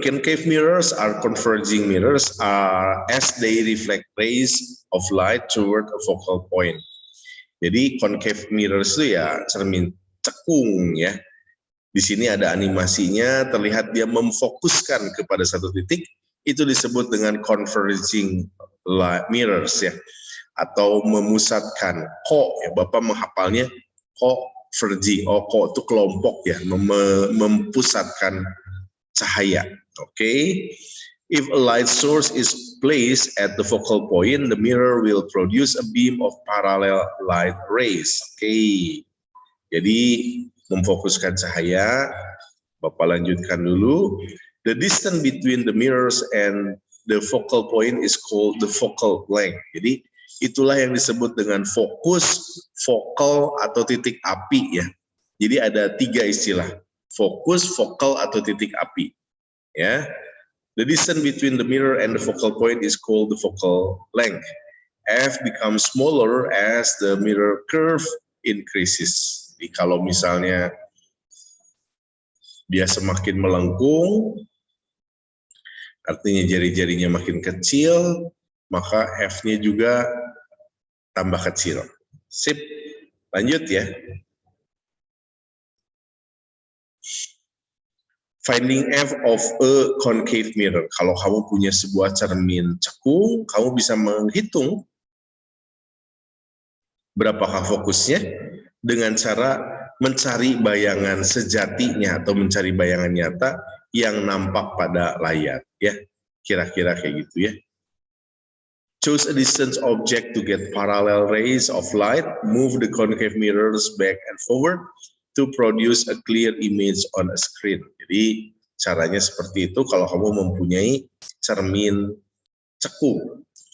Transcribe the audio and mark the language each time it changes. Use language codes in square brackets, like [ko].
[en] Concave mirrors are converging mirrors as they reflect rays of light toward a focal point. [id] Jadi concave mirrors itu ya cermin cekung ya. Di sini ada animasinya, terlihat dia memfokuskan kepada satu titik, itu disebut dengan converging mirrors ya, atau memusatkan. Ya, Bapak menghafalnya converging, ko itu kelompok ya, mempusatkan cahaya. Oke. [en] If a light source is placed at the focal point, the mirror will produce a beam of parallel light rays. Oke. [id] Jadi memfokuskan cahaya. Bapak lanjutkan dulu. [en] The distance between the mirrors and the focal point is called the focal length. [id] Jadi itulah yang disebut dengan fokus, focal atau titik api ya. Jadi ada 3 istilah. Fokus, focal atau titik api. Ya. [en] The distance between the mirror and the focal point is called the focal length. F becomes smaller as the mirror curve increases. [id] Jadi kalau misalnya dia semakin melengkung, artinya jari-jarinya makin kecil, maka F-nya juga tambah kecil. Sip, lanjut ya. [en] Finding F of a concave mirror. [id] Kalau kamu punya sebuah cermin cekung, kamu bisa menghitung berapakah fokusnya dengan cara mencari bayangan sejatinya atau mencari bayangan nyata yang nampak pada layar. Ya, kira-kira kayak gitu ya. [en] Choose a distant object to get parallel rays of light. Move the concave mirrors back and forward to produce a clear image on a screen. [id] Jadi caranya seperti itu kalau kamu mempunyai cermin cekung.